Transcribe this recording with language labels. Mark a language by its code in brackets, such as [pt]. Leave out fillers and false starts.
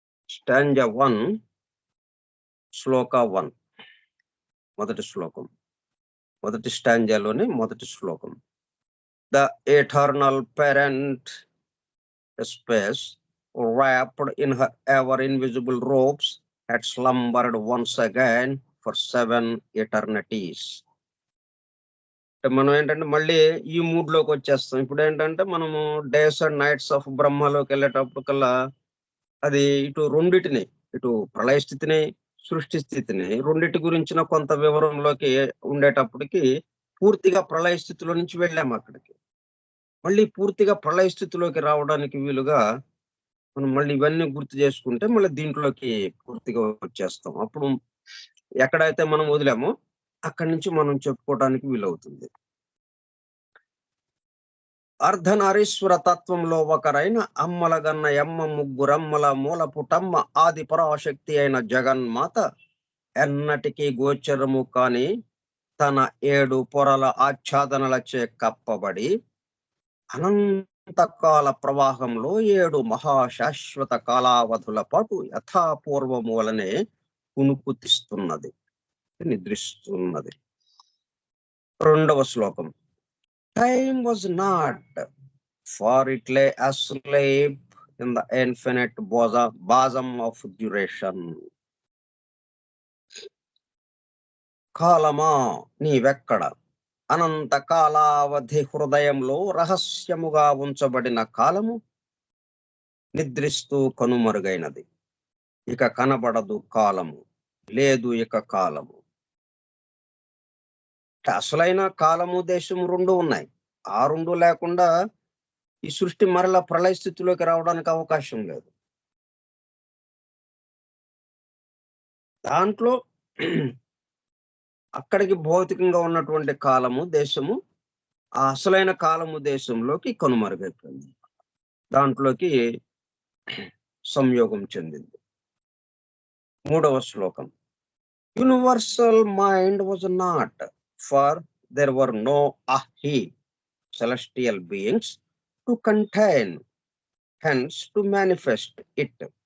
[te] Stanza 1 శ్లోక 1 మొదటి శ్లోకం, మొదటి స్టాంజాలోని మొదటి శ్లోకం. [en] The eternal parent space wrapped in her ever invisible robes had slumbered once again for 7 eternities. [te] మనం ఏంటంటే మళ్ళీ ఈ మూడ్ లోకి వచ్చేస్తాం. ఇప్పుడు ఏంటంటే మనము [en] days and nights of [te] బ్రహ్మలోకి వెళ్ళేటప్పటికల్లా అది ఇటు రెండిటిని, ఇటు ప్రళయ స్థితిని, సృష్టి స్థితిని రెండిటి గురించిన కొంత వివరంలోకి ఉండేటప్పటికి పూర్తిగా ప్రళయ స్థితిలో నుంచి వెళ్ళాము అక్కడికి. మళ్ళీ పూర్తిగా ప్రళయ స్థితిలోకి రావడానికి వీలుగా మనం మళ్ళీ ఇవన్నీ గుర్తు చేసుకుంటే మళ్ళీ దీంట్లోకి పూర్తిగా వచ్చేస్తాం. అప్పుడు ఎక్కడైతే మనం వదిలామో అక్కడి నుంచి మనం చెప్పుకోవడానికి వీలవుతుంది. అర్ధనారీశ్వర తత్వంలో ఒకరైన అమ్మలగన్న ఎమ్మ ముగ్గురమ్మల మూల పుటమ్మ ఆది పరాశక్తి అయిన జగన్మాత ఎన్నటికీ గోచరము కాని తన 7 పొరల ఆచ్ఛాదనలచే కప్పబడి అనంతకాల ప్రవాహంలో 7 మహాశాశ్వత కాలావధుల పాటు యథాపూర్వమూలనే కునుకు తీస్తున్నది, నిద్రిస్తున్నది. 2వ శ్లోకం. [en] Time was not, for it lay asleep in the infinite bosom of duration. [te] కాలమా నీవెక్కడ, అనంత కాలావధి హృదయంలో రహస్యముగా ఉంచబడిన కాలము నిద్రిస్తూ కనుమరుగైనది. ఇక కనబడదు కాలము, లేదు ఇక కాలము. అసలైన కాలము దేశము 2 ఉన్నాయి. ఆ 2 లేకుండా ఈ సృష్టి మరలా ప్రళయ స్థితిలోకి రావడానికి అవకాశం లేదు. దాంట్లో అక్కడికి భౌతికంగా ఉన్నటువంటి కాలము దేశము ఆ అసలైన కాలము దేశంలోకి కనుమరుగైపోయింది, దాంట్లోకి సంయోగం చెందింది. 3వ శ్లోకం. [en] Universal mind was not, for there were no ahi celestial beings to contain, hence to manifest it.